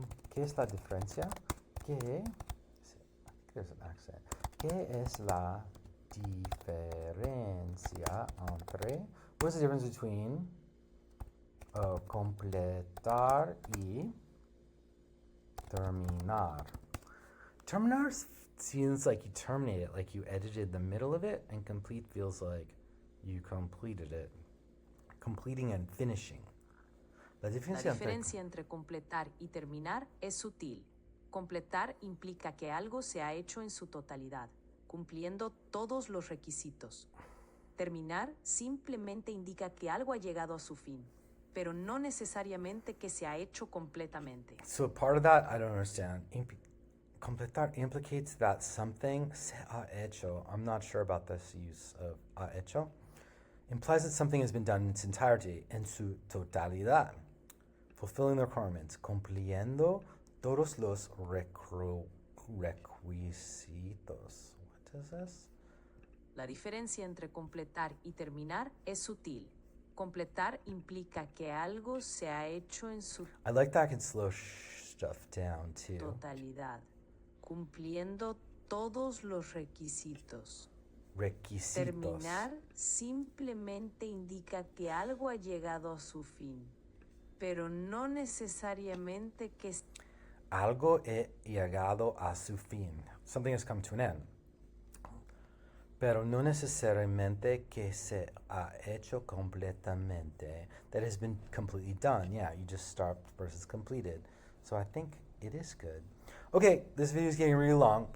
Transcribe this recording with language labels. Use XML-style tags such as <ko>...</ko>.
<es>¿Qué es la diferencia?</es> <en>There's an accent.</en> <es>¿Qué es la diferencia entre?</es> <en>What's the difference between completar y terminar? Terminar seems like you terminate it, like you edited the middle of it, and complete feels like you completed it. Completing and finishing.</en> <es>La diferencia entre completar y terminar es sutil. Completar implica que algo se ha hecho en su totalidad, cumpliendo todos los requisitos. Terminar simplemente indica que algo ha llegado a su fin, pero no necesariamente que se ha hecho completamente.</es> <en>So part of that I don't understand. Completar implicates that something</en> <es>se ha hecho.</es> <en>I'm not sure about this use of ha hecho. Implies that something has been done in its entirety,</en> <es>en su totalidad,</es> <en>fulfilling the requirements,</en> <es>cumpliendo todos los requisitos.</es> <en>What is this?</en> <es>La diferencia entre completar y terminar es sutil. Completar implica que algo se ha hecho en su</es> <en>I like that I can slow stuff down too.</en> <es>totalidad, cumpliendo todos los requisitos. requisitos. Terminar simplemente indica que algo ha llegado a su fin, pero no necesariamente que Algo ha llegado a su fin.</es> <en>Something has come to an end.</en> <es>Pero no necesariamente que se ha hecho completamente.</es> <en>That has been completely done. Yeah, you just start versus completed. So I think it is good. Okay, this video is getting really long.</en>